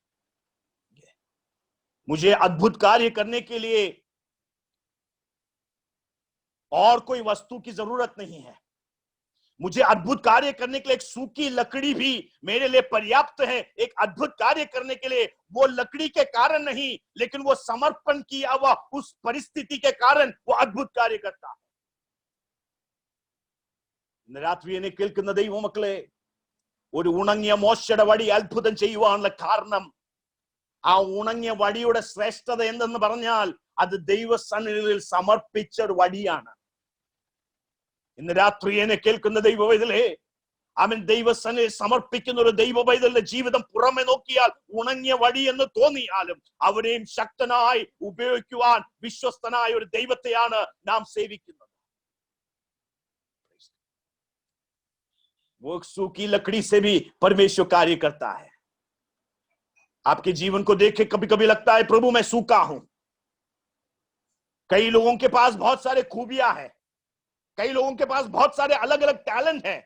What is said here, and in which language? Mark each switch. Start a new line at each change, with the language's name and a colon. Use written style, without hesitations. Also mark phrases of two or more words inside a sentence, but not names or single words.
Hindi: मुझे अद्भुत कार्य करने के लिए और कोई वस्तु की जरूरत नहीं है, मुझे अद्भुत कार्य करने के लिए एक सूखी लकड़ी भी मेरे लिए पर्याप्त है। एक अद्भुत कार्य करने के लिए वो लकड़ी के कारण नहीं, लेकिन वो समर्पण किया हुआ उस परिस्थिति के कारण वो अद्भुत कार्य करता है।
Malayalam: രാത്രി എന്നെ കേൾക്കുന്ന ദൈവമക്കളെ, ഒരു ഉണങ്ങിയ മോശയുടെ വടി അത്ഭുതം ചെയ്യുവാനുള്ള കാരണം, ആ ഉണങ്ങിയ വടിയുടെ ശ്രേഷ്ഠത എന്തെന്ന് പറഞ്ഞാൽ അത് ദൈവസന്നിധിയിൽ സമർപ്പിച്ച ഒരു വടിയാണ്. ഇന്ന് രാത്രി എന്നെ കേൾക്കുന്ന ദൈവവൈതലേ, അവൻ ദൈവസന്നിധിയിൽ സമർപ്പിക്കുന്ന ഒരു ദൈവവൈതലിന്റെ ജീവിതം പുറമെ നോക്കിയാൽ ഉണങ്ങിയ വടി എന്ന് തോന്നിയാലും അവരെയും ശക്തനായി ഉപയോഗിക്കുവാൻ വിശ്വസ്തനായ ഒരു ദൈവത്തെയാണ് നാം സേവിക്കുന്നത്.
Hindi: वो सूखी लकड़ी से भी परमेश्वर कार्य करता है। आपके जीवन को देख के कभी कभी लगता है प्रभु मैं सूखा हूं। कई लोगों के पास बहुत सारे खूबियां हैं, कई लोगों के पास बहुत सारे अलग अलग टैलेंट हैं।